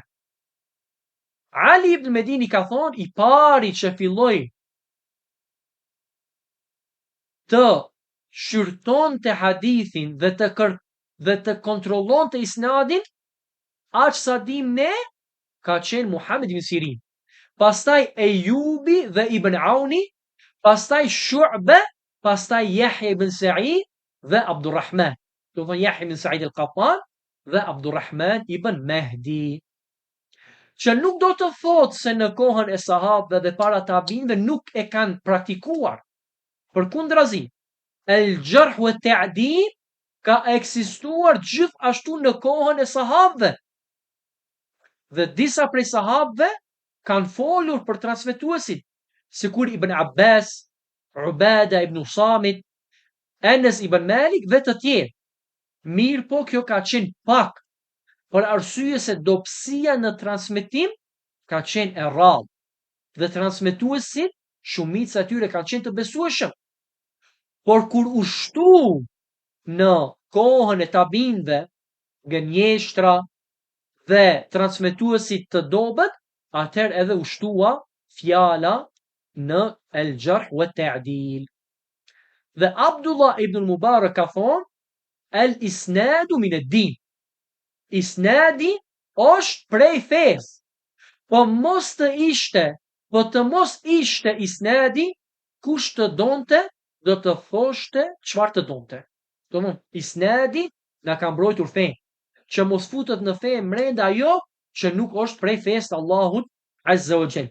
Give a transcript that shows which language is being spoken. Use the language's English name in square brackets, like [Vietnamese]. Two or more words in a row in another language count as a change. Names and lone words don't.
[Albanian] Ali ibn Medini ka thonë, i pari që filloi të shqyrtonte hadithin dhe të kontrollonte isnadin, aq sa dim ne, ka qenë Muhammed ibn Sirin. Pastaj Ejubi dhe Ibn Auni, pastaj Shu'be, pastaj Yahya ibn Sa'id dhe Abdurrahman. Do të thonë Yahya ibn Sa'id al-Qattan dhe Abdurrahman ibn Mahdi. Që nuk do të thotë se në kohën e sahabëve dhe para tabinëve nuk e kanë praktikuar. Përkundrazi, [Arabic] الجرح والتعديل [Albanian] ka ekzistuar gjithashtu në kohën e sahabëve. Dhe disa prej sahabëve kanë folur për transmetuesit, sikur Ibn Abbas, Ubada ibn Samit, Anas ibn Malik dhe të tjerë. Mirë po kjo ka qenë pak, për arsye se dobësia në transmetim ka qenë e rrallë. Dhe transmetuesit, shumica e tyre kanë qenë të besueshëm. Por kur u shtu në kohën e tabinëve, gënjeshtra dhe transmetuesit të dobët, atëherë edhe u shtua fjala në [Arabic] الجرح والتعديل. [Albanian] Dhe Abdullah ibn Mubarak ka thonë, [Arabic] الإسناد من الدين. [Albanian] Isnadi është prej fesë. Po të mos ishte isnadi, kush të donte, do të thoshte çfarë të donte. Domthon, isnadi na ka mbrojtur fen, që mos futet në fe mrenda ajo që nuk është prej fesë të Allahut [Arabic] عز وجل.